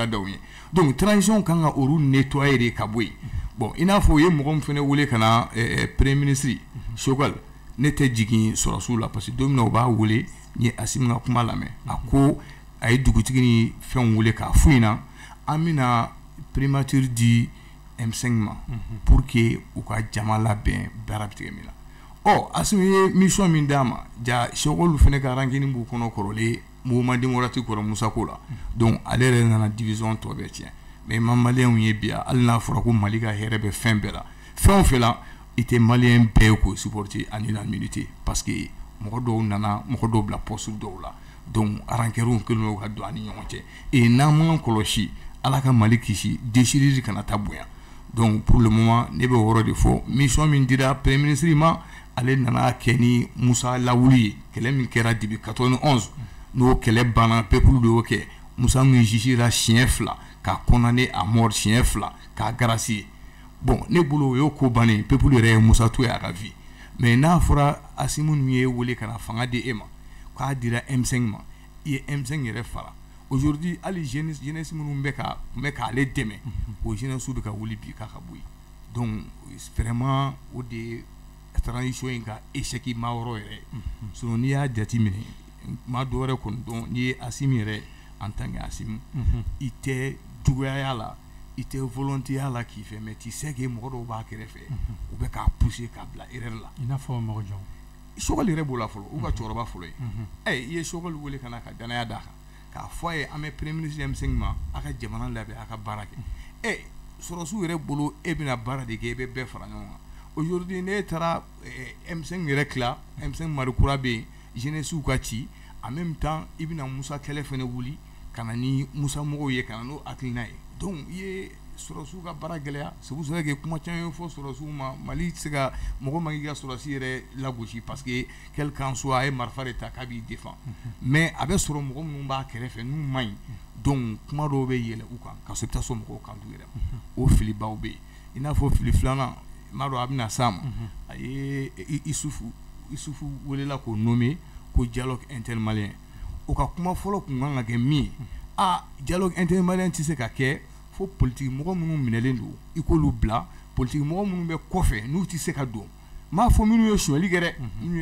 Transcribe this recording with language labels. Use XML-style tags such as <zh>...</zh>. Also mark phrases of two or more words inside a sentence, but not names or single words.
<bm>da u ye</bm> <fr>donc transition</fr> <bm>kan ka olu nettoyer de ka bɔ yen bon i n'a fɔ u ye mɔgɔ min fana wele ka na</bm> <fr>premier ministre</fr> <bm>Choguel ne tɛ jigin sɔrɔsiw la</bm> <fr>parce que</fr> <bm>don min na u b'a wele n ye Assimi ka kuma lamɛn a ko a ye dugutigi ni fɛnw wele k'a f'u ɲɛna an bɛna primature di M5 ma</bm> <fr>pour que</fr> <bm>u ka jama labɛn baara bɛ tigɛ min na Assimi ye mission min d'a ma ja Choguel fana ka rankini b'u kɔnɔ kɔrɔlen</bm> <fr>mouvement démocratique</fr> <bm>kɔrɔ Musa ko la donc ale yɛrɛ nana division tɔ bɛɛ tiɲɛ mais ma maliyɛnw ye bi hali n'a fɔra ko Mali ka hɛrɛ bɛ fɛn bɛɛ la fɛn o fɛn la i tɛ maliyɛn bɛɛ k'o</bm> <fr>supporter à l'unanimité parce que</fr> <bm>mɔgɔ dɔw nana mɔgɔ dɔw bila poste dɔw la donc rankɛriw kɛlen don ka don an ni ɲɔgɔn cɛ et n'an m'an kɔlɔsi ala ka Mali kisi déchirure kana taa bonya donc</bm> <fr>pour le moment</fr> <bm>ne bɛ o yɔrɔ de fɔ mission min dira</bm> <fr>premier ministre</fr> <bm>ma ale nana kɛ ni Musa lawuli ye kɛlɛ min kɛra depuis 91 n'o kɛlɛ banna peuple de y'o kɛ Musa min jugera siɲɛ 2 k'a</bm> <fr>condamné à mort</fr> <bm>siɲɛ 2 k'a gracier bon ne bolo o y'o ko bannen peuple yɛrɛ ye Musa to ye a ka vie mais n'a fɔra Assimi ninnu ye wele ka na fanga di e ma k'a dira M5 ma i ye M5 yɛrɛ fara aujourd'hui hali jeunesse minnu bɛ k'ale dɛmɛ o jeunesse bɛ ka wuli bi k'a ka bɔ yen</bm> <fr>donc vraiment</fr> <bm>o de ye transition in ka échec ma yɔrɔ yɛrɛ sinon n'i y'a jateminɛ ma dɔwɛrɛ kɔni dɔn n'i ye Assimi yɛrɛ</bm> <fr>en tant que</fr> <bm>Assimi i tɛ juguya la i tɛ volonté la k'i fɛ</bm> <fr>mais tu sais que</fr> <bm>mɔgɔ dɔw b'a kɛrɛfɛ u bɛ k'a pousser k'a bila erreur la i n'a fɔ mɔgɔ jɔn Sogɔli yɛrɛ b'o la fɔlɔ u ka cɛkɔrɔba fɔlɔ ye i ye Sogɔli wele ka na ka danaya d'a kan k'a fɔ a ye an bɛ</bm> <fr>premier ministre</fr> <bm>M5 ma a ka jamana labɛn a ka baara kɛ sɔrɔsiw yɛrɛ bolo e bɛna baara de kɛ e bɛ bɛɛ fara ɲɔgɔn kan aujourd'hui ne taara M5 yɛrɛ tila M5 marikura bɛ yen jeunesse ka ci</bm> <fr>en même temps</fr> <bm>i bɛna Musa kɛlɛ fana wuli ka na ni Musa mɔgɔw ye ka na n'o hakilina ye donc i ye sɔrɔsiw ka baara gɛlɛya</bm> <fr>c'est pour ça que</fr> <bm>kuma caman ye fɔ sɔrɔsiw ma Mali tɛ se ka mɔgɔ man k'i ka sɔrɔsi yɛrɛ lagosi</bm> <fr>parce que quel qu'en soit</fr> <bm>a ye marifa de ta k'a b'i défend mais a bɛ sɔrɔ mɔgɔ minnu b'a kɛrɛfɛ n'u man ɲi donc kuma dɔw bɛ yɛlɛ u kan ka sɔrɔ i bɛ taa sɔrɔ mɔgɔw kan t'u yɛrɛ ma o filibaw bɛ yen i n'a fɔ fili filanan m'a dɔn a bɛna s'a ma a ye Isufu welela k'o nommer ko</bm> <fr>dialogue intermalien</fr> <bm>o ka kuma fɔlɔ kun kan ka kɛ min ye</bm> <fr>dialogue intermalien</fr> <bm>tɛ se ka kɛ fo politique mɔgɔ minnu minɛlen don i k'olu bila politique mɔgɔ minnu bɛ kɔfɛ n'u tɛ se ka don m'a fɔ minnu ye suɲɛli kɛ dɛ minnu</bm>